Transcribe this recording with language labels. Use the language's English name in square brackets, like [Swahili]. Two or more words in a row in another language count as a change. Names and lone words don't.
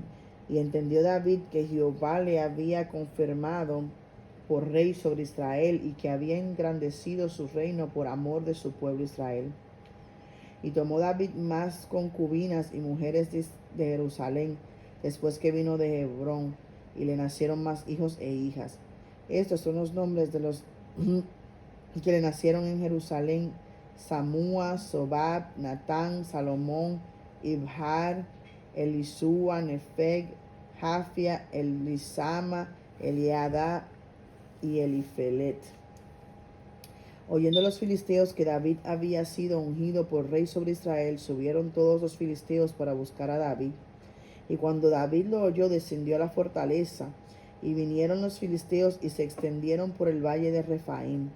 [Spanish] Y entendió David que Jehová le había confirmado por rey sobre Israel y que había engrandecido su reino por amor de su pueblo Israel. Y tomó David más concubinas y mujeres de Jerusalén, después que vino de Hebrón, y le nacieron más hijos e hijas. Estos son los nombres de los que le nacieron en Jerusalén: Samúa, Sobab, Natán, Salomón, Ibhar, Elisúa, Nefeg, Jafia, Elisama, Eliada y Elifelet. Oyendo los filisteos que David había sido ungido por rey sobre Israel, subieron todos los filisteos para buscar a David. Y cuando David lo oyó, descendió a la fortaleza, y vinieron los filisteos y se extendieron por el valle de Refaim.